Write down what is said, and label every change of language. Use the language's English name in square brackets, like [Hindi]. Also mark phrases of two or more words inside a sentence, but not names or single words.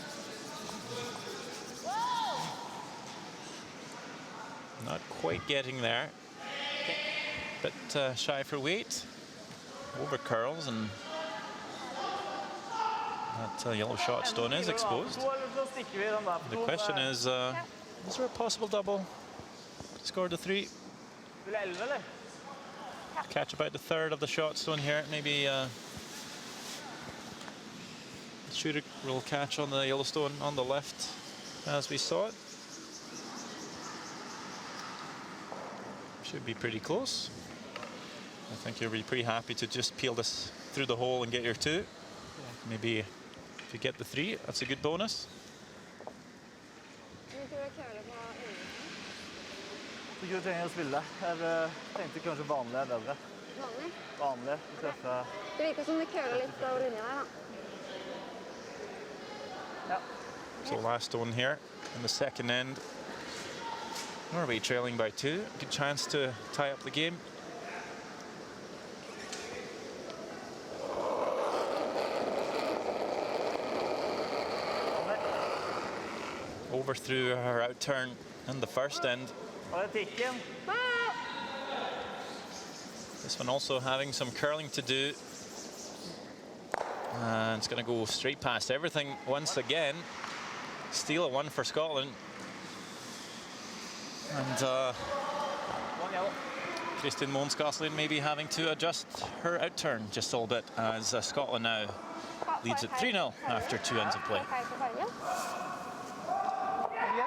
[English] Not quite getting there. Bit shy for weight. Over curls, and that yellow shot stone is exposed. The question is there a possible double? Score the 3. [Norwegian] Vil 11, eller? [English] Catch about the third of the shot stone here. Maybe the shooter will catch on the yellow stone on the left as we saw it. Should be pretty close. I think you'll be pretty happy to just peel this through the hole and get your 2. Yeah. Maybe if you get the 3, that's a good bonus. [Norwegian] Du ikke trenger å spille. Jeg tenkte kanskje vanlig er bedre. Vanlig? Vanlig. Treffe. Det virker som det køler litt over linja der, da. Ja. [English] So last stone here in the second end. Norway trailing by 2. Good chance to tie up the game. Overthrew her out turn in the first end. [Norwegian] Og det er tikken. [English] This one also having some curling to do. And it's going to go straight past everything once again. Steal at 1 for Scotland. And One yellow. Kristin Månsgaslin maybe having to adjust her outturn just a little bit as Scotland now leads at 3-0 after 2 ends of play. [Norwegian] Feil på fargen. Igjen.